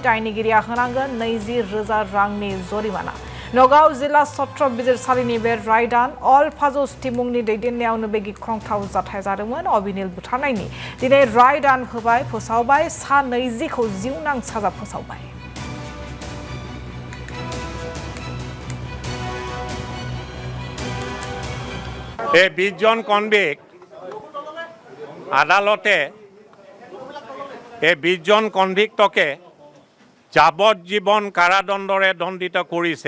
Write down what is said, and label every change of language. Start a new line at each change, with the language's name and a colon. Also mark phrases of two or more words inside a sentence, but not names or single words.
Bodo: दायनिगिरिया होनांगोन 20,000 रांनि जरिमाना। नगाव जिल्ला सत्र बिजिरसालिनि बे रायदान। अल फाजुस टिमुंनि दैदेननायावनो बे गिख्रंथाव जाथाय जादोंमोन। अभिनील बुथारनायनि दिनै रायदान होबाय, फोसावबाय। सा 20खौ जिउनां साजा फोसावबाय।
Assamese: এই 20 জন কনভিক্ট আদালতে এই 20 জন কনভিক্টকে যাবজ্জীবন কাৰাদণ্ডৰে দণ্ডিত কৰিছে।